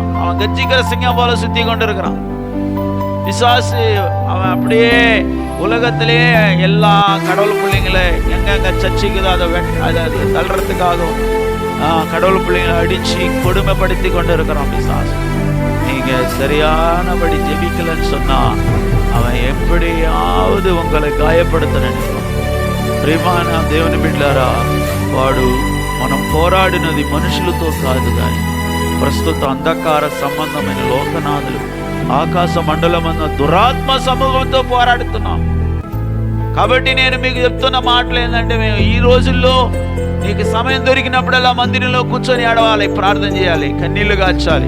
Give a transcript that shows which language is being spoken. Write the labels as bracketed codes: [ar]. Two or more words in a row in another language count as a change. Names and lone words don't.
[ta] அவன் கர்ஜிக்கிற சிங்கம் போல சுத்தி கொண்டு இருக்கிறான். பிசாசு அவன் அப்படியே உலகத்திலே எல்லா கடவுள் பிள்ளைங்களை எங்கெங்க சர்ச்சைக்குதோ அதை தள்ளுறதுக்காகவும் கடவுள் பிள்ளைங்களை அடிச்சு கொடுமைப்படுத்தி கொண்டு இருக்கிறான் பிசாசு. நீங்க சரியானபடி ஜெபிக்கலன்னு சொன்னா அவன் எப்படியாவது உங்களை காயப்படுத்த நினைப்பான். [te] ప్రియమైన దేవుని బిడ్డలారా, వాడు మనం పోరాడినది మనుషులతో కాదు కానీ ప్రస్తుత అంధకార సంబంధమైన లోకనాథులు, ఆకాశ మండలమన్న దురాత్మ సమూహంతో పోరాడుతున్నాం. కాబట్టి నేను మీకు చెప్తున్న మాటలు ఏంటంటే, మేము ఈ రోజుల్లో నీకు సమయం దొరికినప్పుడల్లా మందిరంలో కూర్చొని ఆడవాలి, ప్రార్థన చేయాలి, కన్నీళ్లు కార్చాలి.